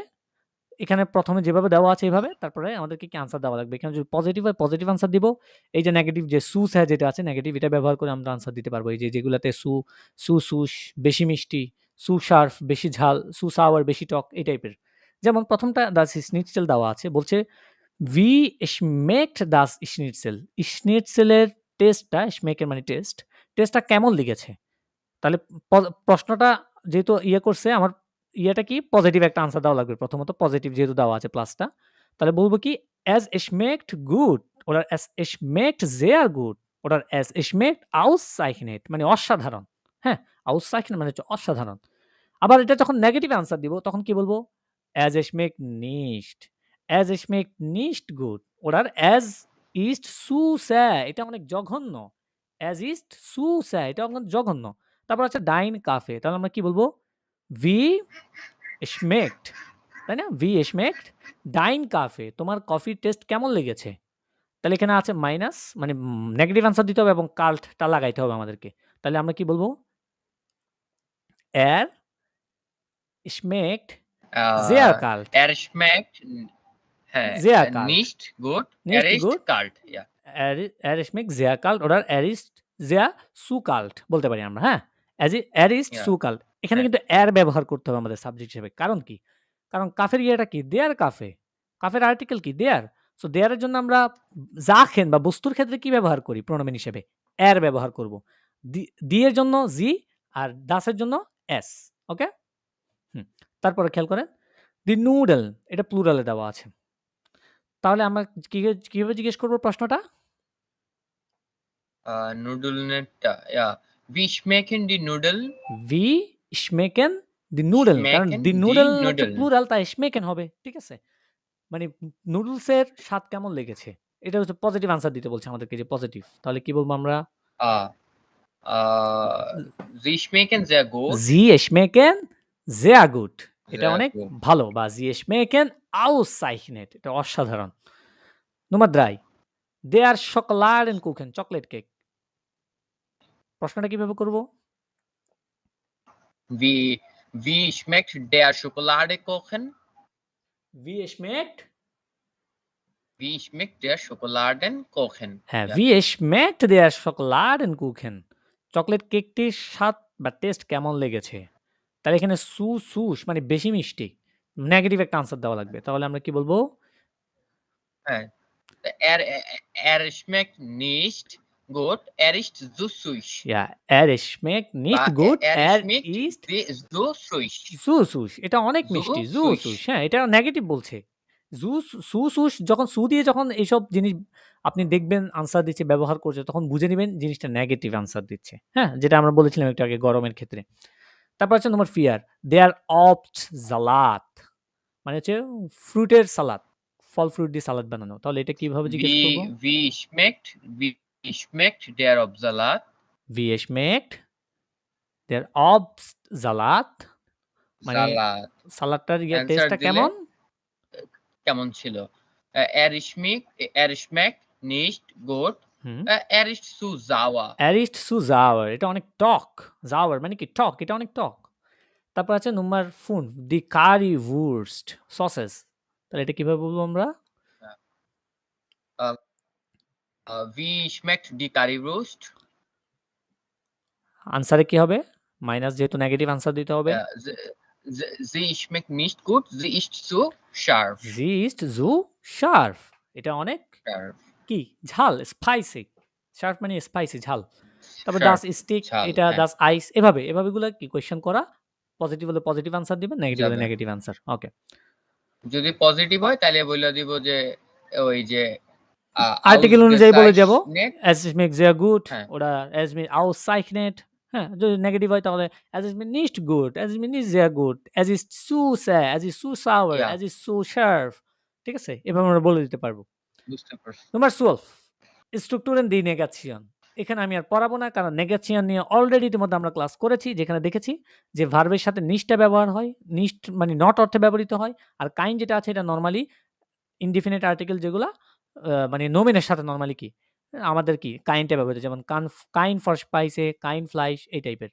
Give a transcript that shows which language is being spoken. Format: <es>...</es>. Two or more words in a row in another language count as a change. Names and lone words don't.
<bn>এখানে ১ম এ যেভাবে দেওয়া আছে এভাবে, তারপরে আমাদেরকে কি আনসার দেওয়া লাগবে। এখানে যদি পজিটিভ হয়</bn> <en>positive answer</en> <bn>দিব। এই যে নেগেটিভ যে সুস হ্যাঁ যেটা আছে নেগেটিভ এটা ব্যবহার করে আমরা আনসার দিতে পারবো। এই যে যেগুলাতে সুস বেশি মিষ্টি, সুশার্প বেশি ঝাল, সুসাওয়ার বেশি টক এই টাইপের। যেমন ১ম টা</bn> <de>das Schnitzel</de> <bn>দেওয়া আছে। বলছে</bn> <de>Wie schmeckt das Schnitzel?</de> <bn>Schnitzel এর টেস্টটা schmeck এর মানে টেস্ট, টেস্টটা কেমন লেগেছে? তাহলে প্রশ্নটা যেহেতু করছে আমার ইয়েটা কি পজিটিভ একটা আনসার দেওয়া লাগবে। প্রথমত পজিটিভ যেহেতু দেওয়া আছে প্লাসটা। তাহলে বলব কি</bn> <de>Es schmeckt gut oder Es schmeckt sehr gut oder Es schmeckt ausgezeichnet</de> <bn>মানে অসাধারণ। হ্যাঁ? Ausgezeichnet মানে হচ্ছে অসাধারণ। আবার এটা যখন</bn> <en>negative answer</en> <bn>দিব তখন কি বলব?</bn> <de>as schmeckt nicht, as schmeckt nicht gut oder as ist zu sehr,</de> <bn>এটা অনেক জঘন্য,</bn> <de>as ist zu sehr,</de> <bn>এটা অনেক জঘন্য। তারপর আছে</bn> <de>dein Kaffee,</de> <bn>তাহলে আমরা কি বলবো?</bn> <de>wie schmeckt,</de> <bn>তাই না?</bn> <de>wie schmeckt dein Kaffee,</de> <bn>তোমার কফির টেস্ট কেমন লেগেছে? তাহলে এখানে আছে মাইনাস, মানে</bn> <en>negative answer</en> <bn>দিতে হবে এবং কাল্টটা লাগাইতে হবে আমাদেরকে। তাহলে আমরা কি বলবো?</bn> <de>er schmeckt sehr kalt, Er schmeckt হ্যাঁ sehr kalt, nicht gut, nicht er ist gut, kalt, ja. er schmeckt sehr kalt oder er ist sehr zu kalt</de> <bn>বলতে পারি আমরা, হ্যাঁ?</bn> <de>er ist Ja. zu kalt,</de> <bn>এখানে হ্যাঁ। কিন্তু er ব্যবহার করতে হবে আমাদের সাবজেক্ট হিসেবে। কারণ কি? কারণ কাফের ইয়েটা কি?</bn> <de>der Kaffee,</de> <bn>কাফের আর্টিকেল কি? দেয়ার। সো দেয়ার এর জন্য আমরা জাখেন বা বস্তুর ক্ষেত্রে কি ব্যবহার করি প্রোনাউন হিসেবে? er ব্যবহার করব। দি এর জন্য জি আর das এর জন্য s, ওকে? তারপরে খেয়াল করেন</bn> <de>die Nudel,</de> <bn>এটা প্লুরালে দেওয়া আছে। তাহলে আমরা কিভাবে জিজ্ঞেস করব প্রশ্নটা?</bn> <de>Nudelnetta, ja. Wie schmecken die Nudeln? wie schmecken die Nudeln,</de> <bn>কারণ Schmecken দি die নুডল হচ্ছে Nudeln? প্লুরাল, তাই schmecken হবে, ঠিক আছে? মানে নুডলসের স্বাদ কেমন লেগেছে? এটা হচ্ছে</bn> <en>positive answer</en> <bn>দিতে বলছে আমাদেরকে, যে পজিটিভ। তাহলে কি বলবো আমরা?</bn> <de>Sie schmecken sehr gut. sie schmecken sehr gut,</de> <bn>এটা Sehr অনেক gut. ভালো, বা</bn> <de>sie schmecken ausgezeichnet,</de> <bn>এটা অসাধারণ।</bn> <de>নাম্বার 3 der Schokoladenkuchen,</de> <bn>চকলেট কেক। প্রশ্নটা কিভাবে করব?</bn> <de>Wie schmeckt der Schokoladekuchen? wie schmeckt, Wie schmeckt der Schokoladenkuchen?</de> <bn>হ্যাঁ,</bn> <de>Ja. wie schmeckt der Schokoladenkuchen,</de> <bn>চকলেট কেকটির স্বাদ বা টেস্ট কেমন লেগেছে? তাহলে এখানে সুস মানে বেশি মিষ্টি, নেগেটিভ একটা আনসার দেওয়া লাগবে। তাহলে আমরা কি বলবো? হ্যাঁ।</bn> <de>Er schmeckt nicht gut, er ist zu süß. Ja, er schmeckt nicht বা gut, er schmeckt ist zu süß.</de> <bn>সুস, এটা অনেক Zu মিষ্টি, süß. সুস, হ্যাঁ, এটা নেগেটিভ বলছে। সুস যখন সু দিয়ে যখন এইসব জিনিস আপনি দেখবেন আনসার দিচ্ছে, ব্যবহার করছে, তখন বুঝে নিবেন জিনিসটা</bn> <en>negative answer</en> <bn>দিচ্ছে, হ্যাঁ? যেটা আমরা বলেছিলাম একটু আগে গরমের ক্ষেত্রে। তারপর হচ্ছে নম্বর 4</bn> <de>der Obst Salat,</de> <bn>মানে হচ্ছে ফ্রুটের সালাদ, ফল ফ্রুট দিয়ে সালাদ বানানো। তাহলে এটা কিভাবে জিজ্ঞেস করব?</bn> <de>Wie schmeckt der Obstsalat? wie schmeckt der Obstsalat,</de> <bn>মানে Salat. সালাদটার Answer টেস্টটা দিলে কেমন? কেমন ছিল?</bn> <de>Er schmeckt nicht gut,</de> <bn>হুম,</bn> <de>er ist zu sauer. er ist zu sauer,</de> <bn>এটা অনেক টক। sauer মানে কি? টক, এটা অনেক টক। তারপর আছে নম্বর 4</bn> <de>die Currywurst</de> <bn>সসেস, তাহলে এটা কিভাবে বলবো আমরা?</bn> <de>Wie schmeckt die Currywurst?</de> <bn>আনসারে কি হবে? মাইনাস, যেহেতু</bn> <en>negative answer</en> <bn>দিতে হবে।</bn> <de>Sie schmeckt nicht gut, sie ist zu scharf. sie ist zu scharf,</de> <bn>এটা অনেক কি? ঝাল, স্পাইসি। শার্প মানে স্পাইসি, ঝাল। তারপর Sharp,</bn> <de>das Steak,</de> <bn>ঝাল, এটা হ্যাঁ।</bn> <de>das Eis,</de> <bn>এভাবে গুলা কি কোয়েশ্চেন করা। পজিটিভ হলে</bn> <en>positive answer</en> <bn>দিবেন, নেগেটিভ হলে যাবে।</bn> <en>negative answer.</en> <bn>ওকে, যদি পজিটিভ হয় তাহলে বলে দিব যে ওই যে আর্টিকেল অনুযায়ী বলে যাব</bn> <de>ausgezeichnet, es schmeckt sehr gut</de> <bn>হ্যাঁ।</bn> <de>oder es schmeckt ausgezeichnet,</de> <bn>হ্যাঁ? যদি নেগেটিভ হয় তাহলে</bn> <de>es schmeckt nicht gut, es schmeckt nicht sehr gut, es ist zu sehr, es ist zu sauer, Ja. es ist zu scharf,</de> <bn>ঠিক আছে? এভাবে আমরা বলে দিতে পারবো। বুঝতে পারছি। নাম্বার 12</bn> <de>Strukturen die Negation,</de> <bn>এখানে আমি আর পড়াবো না, কারণ নেগেশন নিয়ে অলরেডি ইতিমধ্যে আমরা ক্লাস করেছি, যেখানে দেখেছি যে ভার্বের সাথে নিশটা ব্যবহার হয়, নিশ মানে নট অর্থে ব্যবহৃত হয়, আর কাইন যেটা আছে এটা নরমালি</bn> <en>indefinite article,</en> <bn>যেগুলা মানে নোমেনের সাথে নরমালি কি আমাদের কি কাইনটা ব্যবহৃত, যেমন</bn> <de>kein Vorspeise, kein Fleisch,</de> <bn>এই টাইপের।</bn>